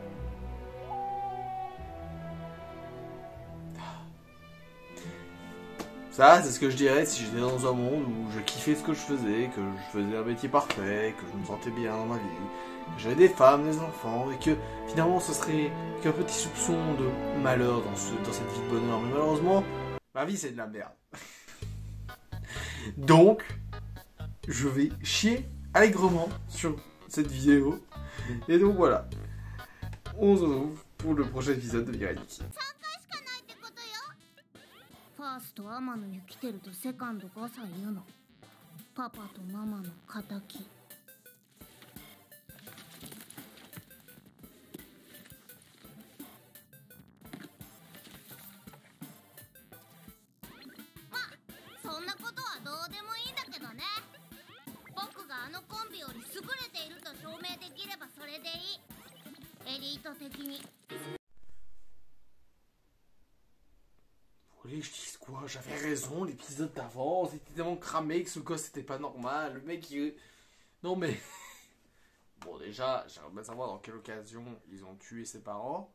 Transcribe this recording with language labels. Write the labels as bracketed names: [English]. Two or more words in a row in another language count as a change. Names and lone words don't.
[French] Ça, c'est ce que je dirais si j'étais dans un monde où je kiffais ce que je faisais, que je faisais un métier parfait, que je me sentais bien dans ma vie, que j'avais des femmes, des enfants, et que finalement ce serait qu'un petit soupçon de malheur dans cette vie de bonheur. Mais malheureusement, ma vie c'est de la merde. Donc, je vais chier allègrement sur cette vidéo. Et donc voilà, on se retrouve pour le prochain épisode de Miraniki. [Japanese] ファースト天野に来てるとセカンド5歳言うの。パパとママの敵。まあそんなことはどうでもいいんだけどね。僕があのコンビより優れていると証明できればそれでいい。エリート的に。 [French] Vous voulez que je dise quoi? J'avais raison, l'épisode d'avant, c'était tellement cramé que ce gosse c'était pas normal. Le mec il... Non mais... Bon déjà, j'aimerais bien savoir dans quelle occasion ils ont tué ses parents.